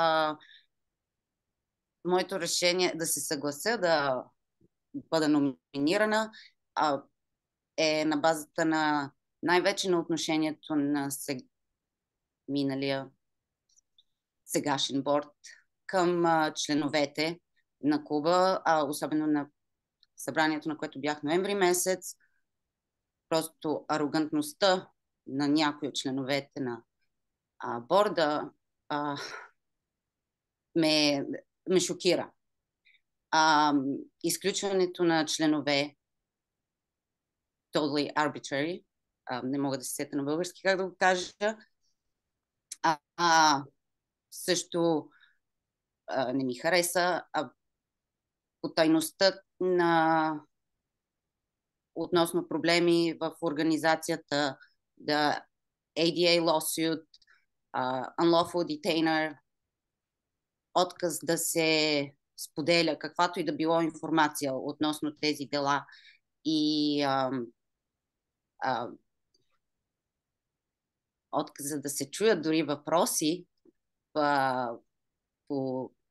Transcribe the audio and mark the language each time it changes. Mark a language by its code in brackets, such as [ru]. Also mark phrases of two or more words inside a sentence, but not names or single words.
[bg] Моето решение да се съглася да бъда номинирана е на базата на най-вече на отношението на миналия сегашен борд към членовете на клуба, особено на събранието, на което бях ноември месец. Просто арогантността на някои от членовете на борда ме шокира. Изключването на членове [en] totally arbitrary, [bg] не мога да се сета на български как да го кажа, също не ми хареса. Потайността относно проблеми в организацията, [en] the ADA lawsuit, unlawful detainer, [bg] отказ да се споделя каквато и да било информация относно тези дела и отказа да се чуят дори въпроси по